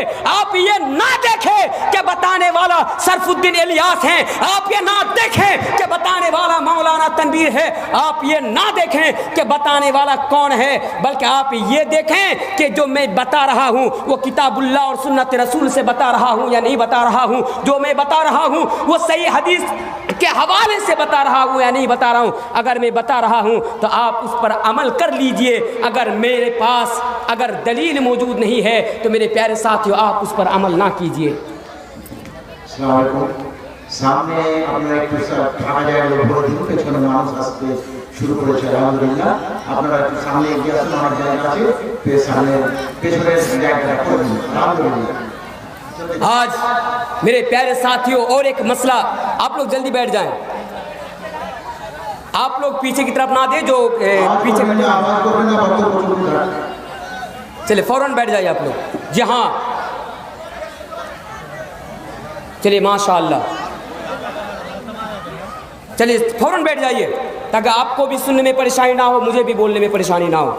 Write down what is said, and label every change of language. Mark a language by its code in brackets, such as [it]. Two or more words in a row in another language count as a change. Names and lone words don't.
[ur] آپ یہ نہ دیکھیں کہ بتانے والا شرف الدین الیاس ہیں، آپ یہ نہ دیکھیں کہ بتانے والا مولانا تنویر ہے، آپ یہ نہ دیکھیں کہ بتانے والا کون ہے، بلکہ آپ یہ دیکھیں کہ جو میں بتا رہا ہوں وہ کتاب اللہ اور سنت رسول سے بتا رہا ہوں یا نہیں بتا رہا ہوں، جو میں بتا رہا ہوں وہ صحیح حدیث کے حوالے سے بتا رہا ہوں یا نہیں بتا رہا ہوں۔ اگر میں بتا رہا ہوں تو آپ اس پر عمل کر لیجئے، اگر میرے پاس اگر دلیل موجود نہیں ہے تو میرے پیارے ساتھیو آپ اس پر عمل نہ کیجئے۔ السلام علیکم۔ [bn] সামনে আমরা একটু ফাঁকা জায়গা ভরে দিব, পেছনে মানুষ আসতে শুরু করেছে আলহামদুলিল্লাহ। আপনারা একটু সামনে এগিয়ে আসুন, আমার জায়গা আছে, সামনে পেছনের জায়গাটা করে দিন আলহামদুলিল্লাহ। [ur] آج میرے پیارے ساتھیوں اور ایک مسئلہ، آپ لوگ جلدی بیٹھ جائیں، آپ لوگ پیچھے کی طرف نہ دیں، جو پیچھے چلے فوراً بیٹھ جائیے آپ لوگ۔ جی ہاں چلیے ماشاءاللہ، چلیے فوراً بیٹھ جائیے تاکہ آپ کو بھی سننے میں پریشانی نہ ہو، مجھے بھی بولنے میں پریشانی نہ ہو۔